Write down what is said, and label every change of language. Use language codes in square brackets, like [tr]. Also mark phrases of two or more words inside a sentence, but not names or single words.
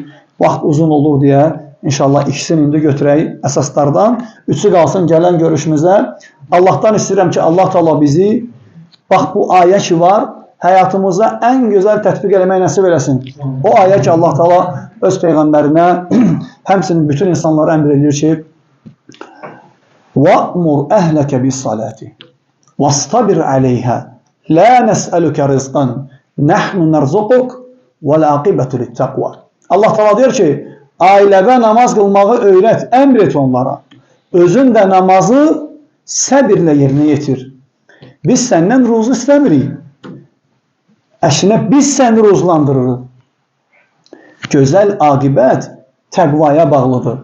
[az] Vaxt uzun olur deyə inşallah ikisini indi götürək əsaslardan. Üçü qalsın gələn görüşümüzə. Allahdan istəyirəm ki, Allah Teala bizi bax bu ayə ki var, həyatımıza ən gözəl tətbiq eləmək nəsib eləsin. O ayə ki, Allah Teala öz peyğəmbərinə həmçinin bütün insanlara əmr edir ki, [ar] وَأْمُرْ أَهْلَكَ بِالصَّلَاةِ وَاسْتَبِرْ عَلَيْهَا لَا نَسْأَلُكَ رِزْقًا نَحْنُ نَرْزُقُكَ وَالْعَاقِبَةُ لِلتَّقْوَى. [az] Allah Teala deyir ki, ailəvə namaz qılmağı öyrət, əmr et onlara. Özün də namazı səbirlə yerinə yetir. Biz səndən ruzu istəmirik. Əşinə biz səni ruzlandırırıq. Gözəl aqibət təqvaya bağlıdır.